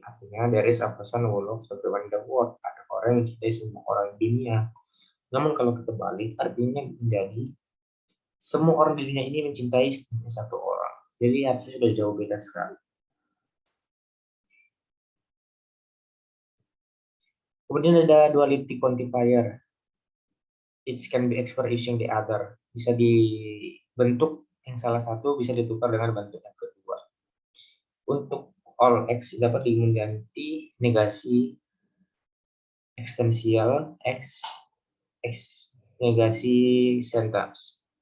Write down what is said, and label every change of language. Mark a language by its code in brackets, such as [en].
[id] Artinya, [en] there is a person who loves everyone in the world. [id] Ada orang yang mencintai semua orang di dunia. Namun, kalau kita balik, artinya menjadi semua orang di dunia ini mencintai satu orang. Jadi, artinya sudah jauh beda sekali. Kemudian ada duality quantifier. [en] It can be expressed using the other. [id] Bisa dibentuk yang salah satu bisa ditukar dengan bentuk yang kedua. Untuk all X dapat mengganti negasi ekstensial X negasi sentence.